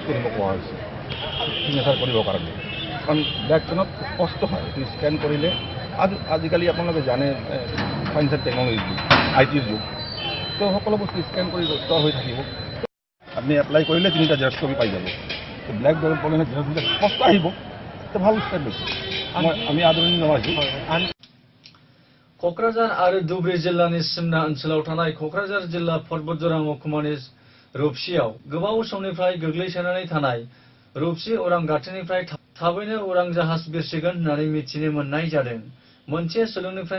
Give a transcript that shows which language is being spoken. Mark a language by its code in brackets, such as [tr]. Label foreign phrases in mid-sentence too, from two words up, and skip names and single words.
[as] কৰিব কোৱা হৈছে চিগনেচাৰ কৰিবৰ কাৰণে কাৰণ [en] black penত [as] কষ্ট হয় এইটো স্কেন কৰিলে আজিকালি আপোনালোকে জানে [en] science and technologyৰ [as] যুগ ITৰ যুগ তো সকলো বস্তু স্কেন কৰি ষ্ট'ৰ হৈ থাকিব আপুনি এপ্লাই কৰিলে 3টা [en] xerox copy [as] পাই যাব তো [en] black penত [as] জেৰক্সবিলাক কষ্ট আহিব তো ভাল ষ্টেপ লৈছে আমি আদৰণি জনাইছোঁ [brx] क'क्राझार आरो धुबुरी जिल्लानि सिमना ओनसोलाव थानाय क'क्राझार जिल्ला पर्बतजरा महकुमानि रुपसियाव गोबाव समनिफ्राय गोग्लैसोनानै थानाय रुपसि उरां गाथोननिफ्राय थाबैनो उरां जाहाज बिरसिगोन होननानै मिथिनो मोननाय जादों मोनसे सुलुंनिफ्राय